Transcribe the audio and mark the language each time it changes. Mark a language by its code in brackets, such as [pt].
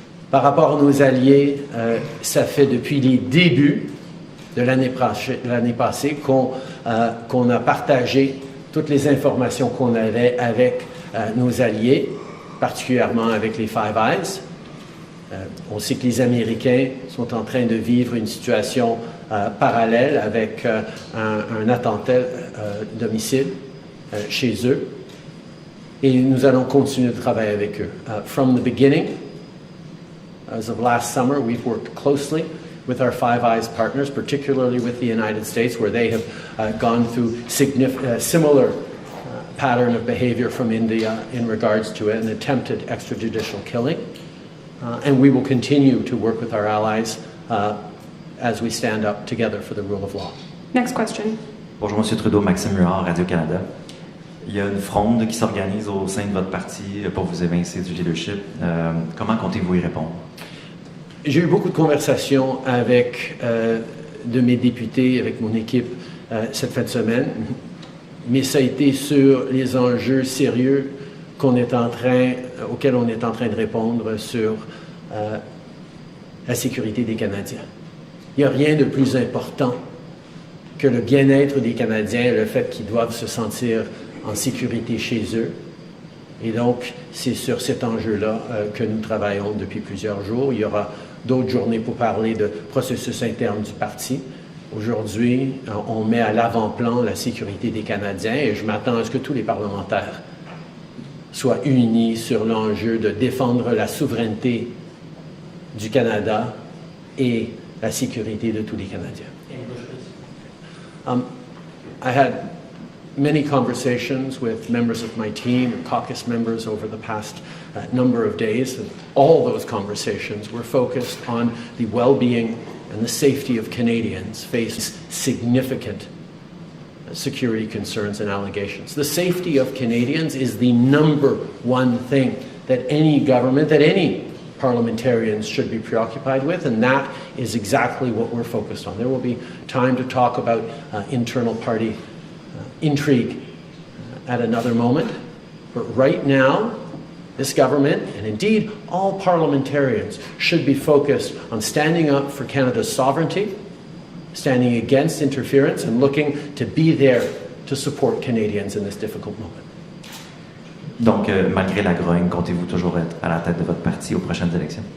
[fr] Par rapport à nos alliés, ça fait depuis les débuts de l'année passée qu'on a partagé toutes les informations qu'on avait avec nos alliés, particulièrement avec les Five Eyes. On sait que les Américains sont en train de vivre une situation parallèle avec un attentat d'homicide chez eux. Et nous allons continuer de travailler avec eux. [en] From the beginning, as of last summer, we've worked closely with our Five Eyes partners, particularly with the United States, where they have gone through similar pattern of behavior from India in regards to an attempted extrajudicial killing. And we will continue to work with our allies as we stand up together for the rule of law. Next question. [fr] Bonjour, M. Trudeau, Maxime Huard, Radio-Canada. Il y a une fronde qui s'organise au sein de votre parti pour vous évincer du leadership. Comment comptez-vous y répondre? J'ai eu beaucoup de conversations avec de mes députés, avec mon équipe cette fin de semaine. mais ça a été sur les enjeux sérieux auxquels on est en train de répondre sur la sécurité des Canadiens. Il n'y a rien de plus important que le bien-être des Canadiens et le fait qu'ils doivent se sentir en sécurité chez eux. Et donc, c'est sur cet enjeu-là que nous travaillons depuis plusieurs jours. Il y aura d'autres journées pour parler de processus interne du parti. Aujourd'hui, on met à l'avant-plan la sécurité des Canadiens et je m'attends à ce que tous les parlementaires soient unis sur l'enjeu de défendre la souveraineté du Canada et la sécurité de tous les Canadiens. [en] I had many conversations with members of my team and caucus members over the past number of days, and all those conversations were focused on the well-being and the safety of Canadians face significant security concerns and allegations. The safety of Canadians is the number one thing that any government, that any parliamentarians should be preoccupied with, and that is exactly what we're focused on. There will be time to talk about internal party intrigue at another moment, but right now, this government, and indeed all parliamentarians, should be focused on standing up for Canada's sovereignty, standing against interference, and looking to be there to support Canadians in this difficult moment. [fr] Donc, malgré la grogne, comptez-vous toujours être à la tête de votre parti aux prochaines élections?